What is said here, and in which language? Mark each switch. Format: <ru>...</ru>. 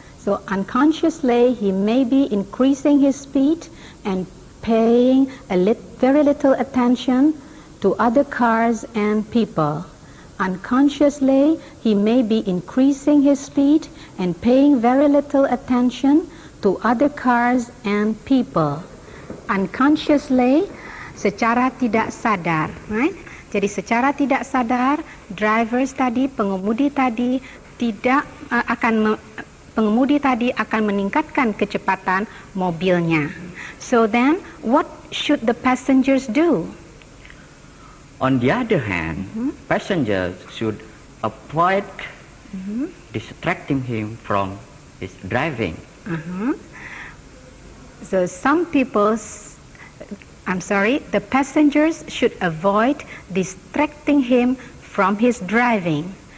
<en>So unconsciously, he may be increasing his speed and paying very little attention to other cars and people. Unconsciously, he may be increasing his speed and paying very little attention to other cars and people. Unconsciously,</en> <id>secara tidak sadar,</id> <en>right?</en> <id>Jadi secara tidak sadar, pengemudi tadi akan meningkatkan kecepatan mobilnya.</id> <en>So then, what should the passengers do? On the other hand, passengers should avoid distracting him from his driving. So the passengers should avoid distracting him from his driving.</en>